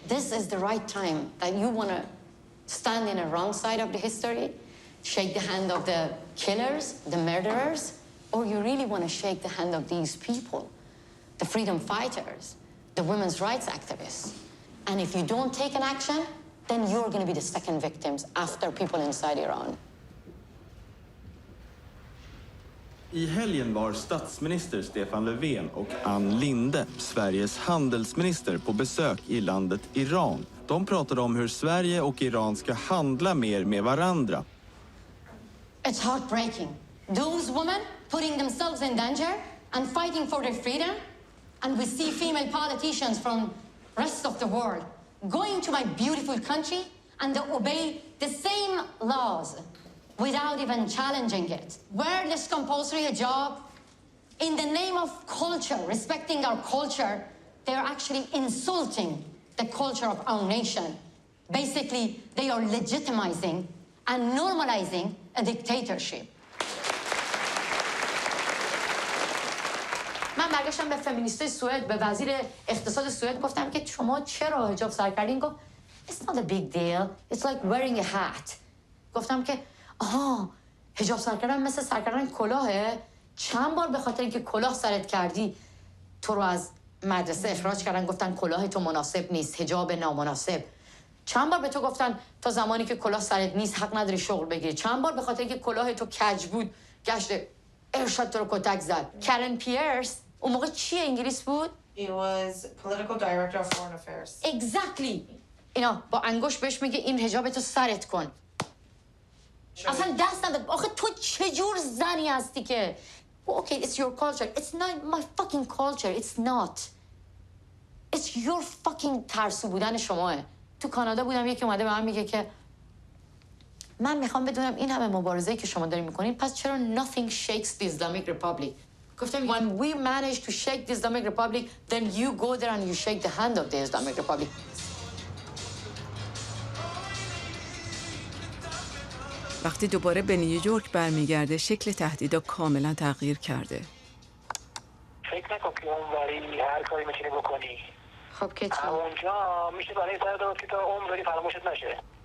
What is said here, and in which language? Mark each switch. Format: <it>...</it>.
<en>This is the right time that you want to stand in the wrong side of the history, shake the hand of the killers, the murderers, or you really want to shake the hand of these people, the freedom fighters, the women's rights activists. And if you don't take an action, then you're going to be the second victims after people inside Iran.</en> <sv>I helgen var statsminister Stefan Löfven och Ann Linde, Sveriges handelsminister, på besök i landet Iran. De pratade om hur Sverige och Iran ska handla mer med varandra.</sv> <en>It's heartbreaking. Those women putting themselves in danger and fighting for their freedom, and we see female politicians from rest of the world going to my beautiful country and they obey the same laws without even challenging it. Wear this compulsory hijab in the name of culture, respecting our culture. They're actually insulting the culture of our nation. Basically, they are legitimizing and normalizing a dictatorship.</en> <fa>من برگشتم به فمینیستای سوئد، به وزیر اقتصاد سوئد گفتم که شما چرا حجاب سر کردین؟ گفت</fa> <en>It's not a big deal. It's like wearing a hat.</en> <fa>گفتم که آها، حجاب سر کردن مثل سر کردن کلاهه؟ چند بار به خاطر اینکه کلاه سرت کردی تو رو از مدرسه اخراج کردن، گفتن کلاه تو مناسب نیست، حجاب نامناسب. چند بار به تو گفتن تا زمانی که کلاه سرت نیست حق نداری شغل بگیری. چند بار به خاطر اینکه کلاه تو کج بود گشت ارشاد تو رو کتک زد. کرن پیرس اون موقع چی انگلیس بود؟</fa> <en>He was political director of foreign affairs. Exactly.</en> <fa>اینا با انگشت بهش میگه این حجاب تو سرت کن. اصلا دست نده. آخه تو چجور زنی هستی که</fa> <en>Okay, it's your culture. It's not my fucking culture. It's not. It's your fucking</en> <fa>ترسو بودن شماه. تو کانادا بودم یکی اومده به من میگه که من میخوام بدونم این همه مبارزه‌ای که شما دارین میکنین پس چرا</fa> <en>nothing shakes the Islamic Republic.</en> <fa>گفتم</fa> <en>when we manage to shake the Islamic Republic then you go there and you shake the hand of the Islamic Republic.</en> <fa>وقتی دوباره به نیویورک برمیگرده شکل تهدیدا کاملا تغییر کرده. فکر نکن که اونوری هر کاری میتونی بکنی. خب که چی؟ اونجا میشه برای سر داد که تا عمری فراموشت نشه.</fa>